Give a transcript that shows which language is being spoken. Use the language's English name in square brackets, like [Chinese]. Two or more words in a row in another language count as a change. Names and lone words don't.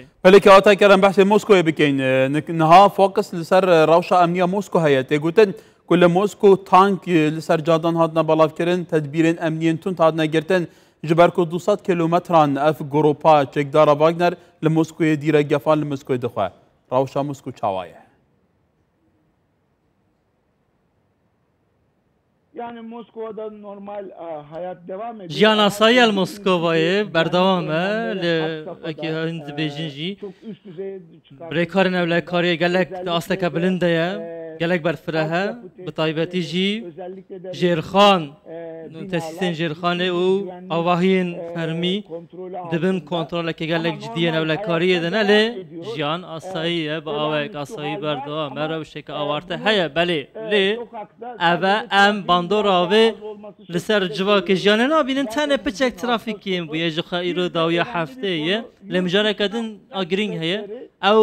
[Kurdish] بله کواتا کرم بحث موسکو بکین نها فوکس لسر روشا امنیه موسکو هیه تگوتن كل موسكو تانك لسر جادان هادنا بلاف كرن تدبيرين امنيين تون هادنا گرتن جبركو 200 كيلومتران اف گروپا چكدارا واگنر لموسكو ديره گفان لموسكو دخوا روشا موسكو چاوايه [Turkish] yani Moskova'da normal hayat devam ediyor. [Kurdish] جیان آسایی الموسکوایی بردوامه اکی هند بیجنجی [Turkish] Çok üst düzeye çıkardı. [Kurdish] برای نوله کاری گلک آستک بلنده گلک برفره بطایبتی جی [Turkish] Özellikle de [Kurdish] جیرخان [Turkish] binalar, [Kurdish] تسیسین جیرخانه او آواهین فرمی [Turkish] kontrolü [Kurdish] دبن [Turkish] altında. [Kurdish] کنترل که گلک جدیه نوله کاری دنه لی جیان آسایی با آوک آسایی بردوامه روشه که آورته هیا بله لی اوه ام باندورا و لسر جوا که جیانه نابینن تنه پچک ترافیکیم بویه جخا ایرو داویه هفته یه لمجانه کدن آگرینگ هیا او